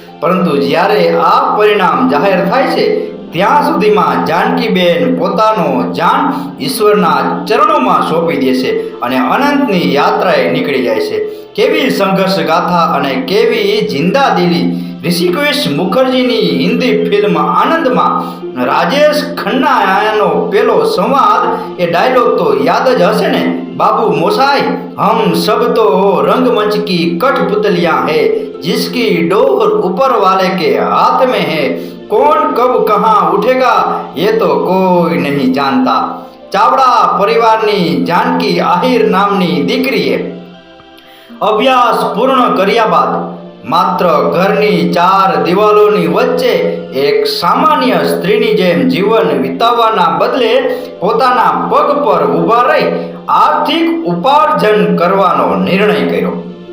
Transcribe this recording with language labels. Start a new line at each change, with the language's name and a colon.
Gujarati: પરંતુ જ્યારે આ પરિણામ જાહેર થાય છે ત્યાં સુધીમાં જાનકીબેન પોતાનો જાન ઈશ્વરના ચરણોમાં સોંપી દે છે અને અનંતની યાત્રાએ નીકળી જાય છે. કેવી સંઘર્ષ ગાથા અને કેવી જિંદાદિલી! ઋષિકેશ મુખર્જીની હિન્દી ફિલ્મ આનંદમાં રાજેશ ખન્નાનો પેલો સંવાદ, એ ડાયલોગ તો યાદ જ હશે ને?
Hindi: बाबू मोसाई, हम सब तो रंगमंच की कठपुतलियां हैं, जिसकी डोर ऊपर वाले के हाथ में है, कौन कब कहाँ उठेगा ये तो कोई नहीं जानता.
Gujarati: ચાવડા પરિવારની જાનકી આહિર નામની દીકરીએ અભ્યાસ પૂર્ણ કર્યા બાદ માત્ર ઘરની 4 દિવાલોની વચ્ચે એક સામાન્ય સ્ત્રીની જેમ જીવન વિતાવવાના બદલે પોતાના પગ પર ઊભા રહી આર્થિક ઉપાર્જન કરવાનો નિર્ણય કર્યો.